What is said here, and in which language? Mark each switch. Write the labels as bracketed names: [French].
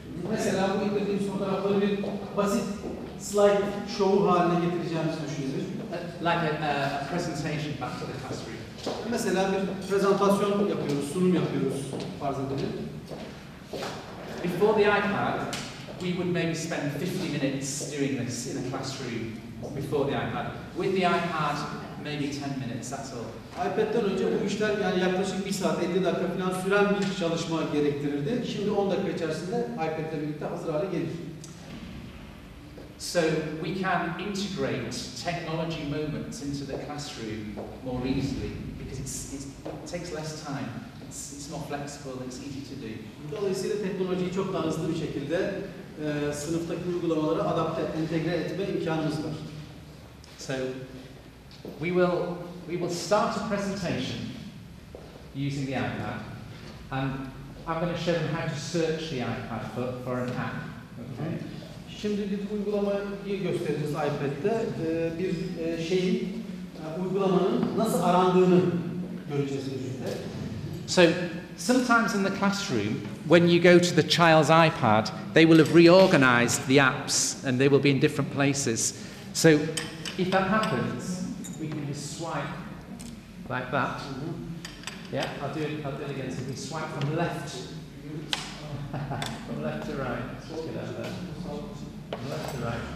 [Turkish] mesela bu indirdiğimiz fotoğrafları bir basit slide show haline getireceğimizi düşünelim. [English] Like a presentation back to the classroom. [Turkish] Mesela bir prezentasyon yapıyoruz, sunum yapıyoruz farz edelim. [English] Before the iPad, we would maybe spend 50 minutes doing this in a classroom before the iPad. With the iPad, maybe 10 minutes, that's all. [Turkish] iPad'den önce bu işler yani yaklaşık 1 saat 50 dakika falan süren bir çalışma gerektirirdi. Şimdi 10 dakika içerisinde iPad'le birlikte hazır hale gelir. [English] So we can integrate technology moments into the classroom more easily because it takes less time. It's more flexible, it's easy to do. [Turkish] Dolayısıyla teknolojiyi çok daha hızlı bir şekilde sınıftaki uygulamalara adapte, entegre etme imkanımız var. [English] So we will start a presentation using the iPad, and I'm going to show them how to search the iPad for an app. Okay. [Turkish] Şimdi bir uygulamayı göstereceğiz iPad'de. Bir şeyin, uygulamanın nasıl arandığını göreceğiz birlikte. [English] So sometimes in the classroom, when you go to the child's iPad, they will have reorganized the apps and they will be in different places. So if that happens, we can just swipe like that. Yeah, I'll do it again. So we swipe from left from left to right. Let's just get out there. From left to right.